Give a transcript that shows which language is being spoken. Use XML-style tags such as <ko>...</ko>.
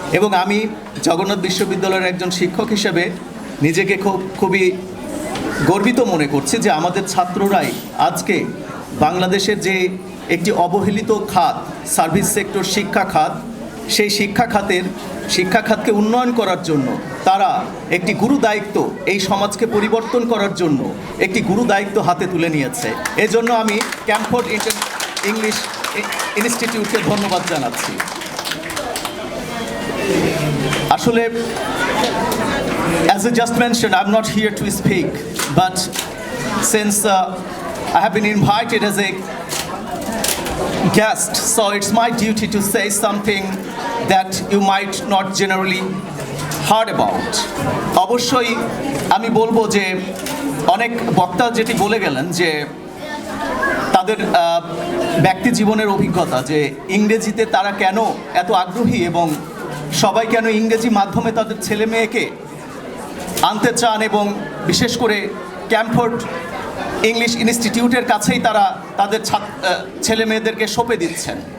<bn>এবং আমি জগন্নাথ বিশ্ববিদ্যালয়ের একজন শিক্ষক হিসেবে নিজেকে খুবই গর্বিত মনে করছি যে আমাদের ছাত্ররাই আজকে বাংলাদেশের যে একটি অবহেলিত খাত, সার্ভিস সেক্টর শিক্ষা খাত, সেই শিক্ষা খাতকে উন্নয়ন করার জন্য তারা একটি গুরু দায়িত্ব, এই সমাজকে পরিবর্তন করার জন্য একটি গুরু দায়িত্ব হাতে তুলে নিয়েছে। এজন্য আমি ক্যামফোর্ড ইংলিশ ইনস্টিটিউটকে ধন্যবাদ জানাচ্ছি।</bn> <en>আসলে as I just mentioned, I'm not here to speak, but since I have been invited as a guest, so it's my duty to say something that you might not generally heard about.</en> <bn>অবশ্যই আমি বলবো যে অনেক বক্তা যেটি বলে গেলেন যে তাদের ব্যক্তি জীবনের অভিজ্ঞতা, যে ইংরেজিতে তারা কেন এত আগ্রহী এবং সবাই কেন ইংরেজি মাধ্যমে তাদের ছেলে মেয়েকে আনতে চান, এবং বিশেষ করে ক্যামফোর্ড ইংলিশ ইনস্টিটিউটের কাছেই তারা তাদের ছেলে মেয়েদেরকে সঁপে দিচ্ছেন।</bn>